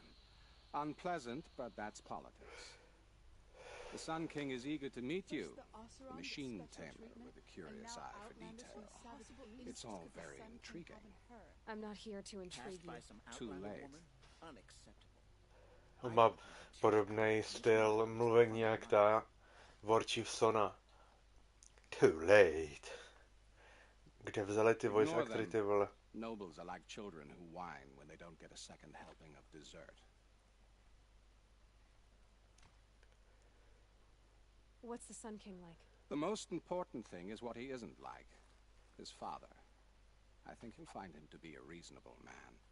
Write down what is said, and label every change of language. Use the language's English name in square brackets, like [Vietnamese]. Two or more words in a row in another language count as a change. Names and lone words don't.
[English] Unpleasant, but that's politics. The Sun King is eager to meet you, the machine tamer with a curious eye for detail. It's all very intriguing. I'm not here to intrigue you. Too late. [Czech] On má podobný styl mluvení jak ta Warchiefsona. [English] Too late. [Czech] Kde vzali ty [English] voice actory, [Czech] ty vole? [English] Nobles are like children who whine when they don't get a second helping of dessert. What's the Sun King like? The most important thing is what he isn't like. His father. I think you'll find him to be a reasonable man.